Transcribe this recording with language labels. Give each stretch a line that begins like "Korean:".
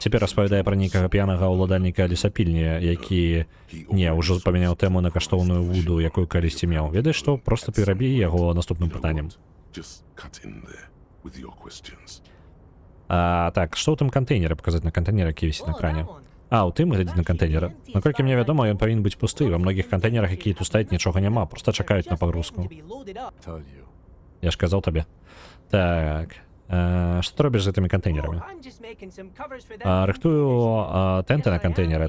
Belarusian: Цяпер распавядае пра нейкага п'янага ўладальніка лесапільні, які ўжо памяняў тэму на каштоўную вуду, якую калісьці меў. Ведаеш што, проста перабі яго наступным пытаннем.
English: Just cut in there with your questions.
Belarusian: Так, што ў тым кантэйнеры паказаць на кантэйнер, які вісіць на экране? У тым глядзіць на кантэйнеры. Наколькі мне вядома, ён павінен быць пусты. Ва многіх кантэйнерах, якія тут стаяць, нічога няма, проста чакаюць на пагрузку.
English: Told you.
Belarusian: Я ж казаў табе. Так, што ты робіш з гэтымі кантэйнерамі? Рыхтую тэнты на кантэйнеры.